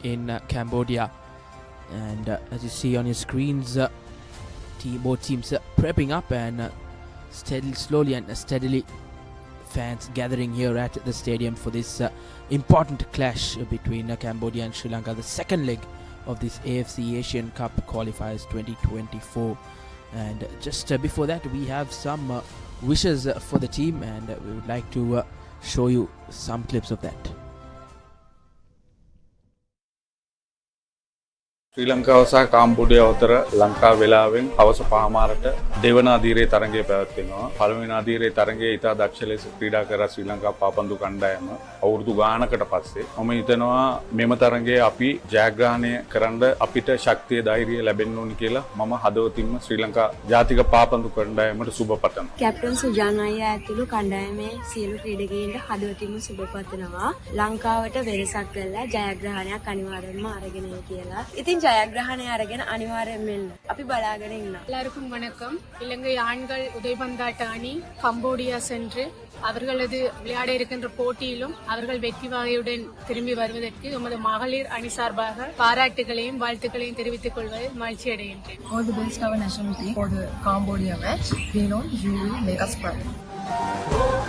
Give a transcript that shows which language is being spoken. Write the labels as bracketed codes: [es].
[en] in Cambodia. And as you see on your screens, both teams prepping up, and slowly and steadily fans gathering here at the stadium for this important clash between Cambodia and Sri Lanka, the second leg of this AFC Asian Cup qualifiers 2024. And just before that, we have some wishes for the team, and we would like to show you some clips of that. [si] ශ්‍රී ලංකාව සහ කාම්බෝඩියාව අතර ලංකා වේලාවෙන් හවස 5:00ට දෙවන අධීරයේ තරගය පැවැත්වෙනවා. පළවෙනි අධීරයේ තරගයේ ඉතා දක්ෂ ලෙස ක්‍රීඩා කර ශ්‍රී ලංකා පාපන්දු කණ්ඩායම අවුරුදු ගානකට පස්සේ මම හිතනවා මෙම තරගයේ අපි ජයග්‍රහණය කරන්න අපිට ශක්තිය ධෛර්යය ලැබෙන්න ඕනි කියලා මම හදවතින්ම ශ්‍රී ලංකා ජාතික පාපන්දු කණ්ඩායමට සුබ පතනවා. කැප්ටන් සුජාන් අයියා ඇතුළු කණ්ඩායමේ සියලු ක්‍රීඩකයින්ට හදවතින්ම සුබ පතනවා. ලංකාවට වෙනසක් කළා ජයග්‍රහණයක් අනිවාර්යයෙන්ම අරගෙන එයි කියලා. ඉතින් ජයග්‍රහණය අරගෙන අනිවාර්යෙන් මෙන්න අපි බලාගෙන ඉන්නවා. [ta] எல்லாருக்கும் வணக்கம். இலங்கை ஆண்கள் உதைபந்தாட்ட அணி கம்போடியா சென்று அவர்களது விளையாட இருக்கின்ற போட்டியிலும் அவர்கள் வெற்றி வாகையுடன் திரும்பி வருவதற்கு எமது மகளிர் அணி சார்பாக பாராட்டுகளையும் வாழ்த்துக்களையும் தெரிவித்துக் கொள்வதில் மகிழ்ச்சி அடைகின்றேன். [en] All the best our national team for the Cambodia match. We know you will make us proud.